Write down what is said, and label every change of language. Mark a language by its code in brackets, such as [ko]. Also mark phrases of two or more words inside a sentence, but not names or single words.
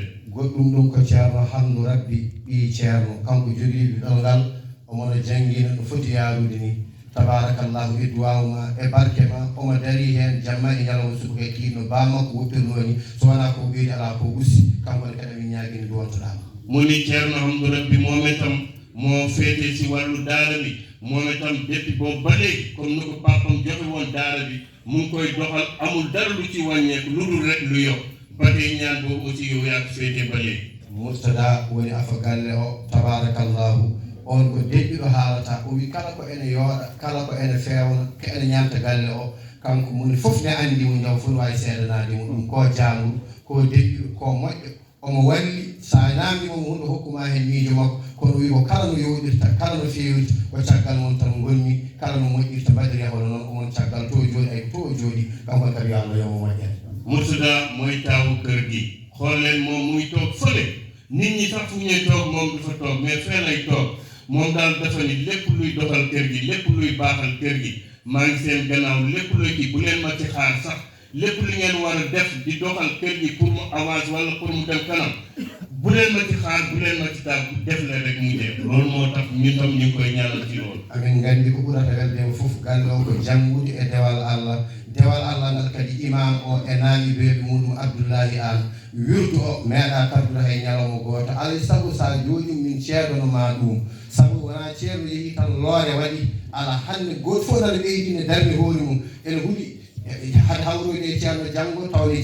[ff] goɗɗum ɗum ko ceerno hamdu rabbi ɓi ceerno kanko jogiiɓe ɗongal omono janngina no foti yaarude ni tabarakallahu e duwawma e barke ma omo dari hen jamma e ñalawma suka e kiino bamakko woppirno ni so wona ko ɓeydi ala ko ussi kankone kadi min ñaguini duwontoɗama [wo] mu ni ceerno hamdu rabbi moom itam moo féete si wàllu daara bi moom itam depuis boobu ba léegi comme ni ko papam joxe woon daara bi mu ngi koy doxal amul dara lu ci wàññeeku lu dul rek lu yokk ba tey ñaan boobu aussi yow yaa ko féete ba léegi [ff] Murtada woni afa galle o tabarakallahu on ko deƴƴuɗo haalata o wi kala ko ene yooɗa kala ko ene fewna ko ene ñamta galle o kanko moni fof ne andi mo jaw fof ne wawi seedanadimo ɗum ko jangol ko deƴƴuɗo ko moƴƴo omo walli sa namdimo mo hunde hokkuma hen miijo makko kono wi ko kala no yoɗirta kala no fewirta ko caggal mon tan gonni kala no moƴƴirta mbaɗiri hono noon omon caggal to jooɗi ay to jooɗi kankon kadi yo Allah yomo moƴƴere [wo] Murtada mooy taawu kër gi xool leen moom muy toog fële nit ñi sax fu ñuy toog moom du fa toog mais fee lay toog moom daal dafa ni lépp luy doxal kër gi lépp luy baaxal kër gi maa ngi seen gannaaw lépp luy kii bu leen ma ci xaar sax lépp li ngeen war a def di doxal kër gi pour mu avance wala pour mu dem kanam bu leen ma ci xaar bu leen ma ci taal def leen rek mu dee loolu moo tax ñun tam ñu ngi koy ñaanal ci loolu [ff] amin gandi ko ɓurata weldemo fof galle o ko janngude e dewal Allah ngal kadi imam o e naaɓiɓeɓe muɗum Abdoullahi An wirdu o meeɗa tardude hay ñalawma goto alay saago sa jooɗi min ceeɗonoma ɗum saabu wona ceerno yeehi tan loore waɗi ala hande goto fof nana ɓeydine darde hoore mum ene huuɗi hade hawroyde e ceerno janggo tawne